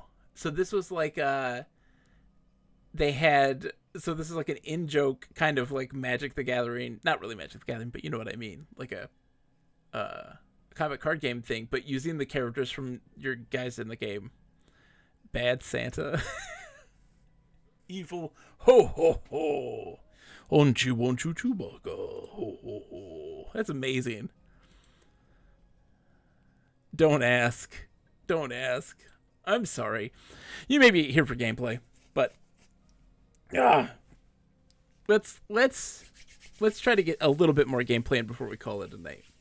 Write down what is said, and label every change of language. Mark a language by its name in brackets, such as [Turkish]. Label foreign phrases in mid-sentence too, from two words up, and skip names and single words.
[English] So this was like, this is like an in-joke kind of like Magic the Gathering. Not really Magic the Gathering, but you know what I mean. Like a comic card game thing, but using the characters from your guys in the game. Bad Santa. Evil. Ho, ho, ho. Onchi, wonchu, Chewbacca. Ho, ho, ho. That's amazing. Don't ask. I'm sorry. You may be here for gameplay, but let's try to get a little bit more gameplay in before we call it a night.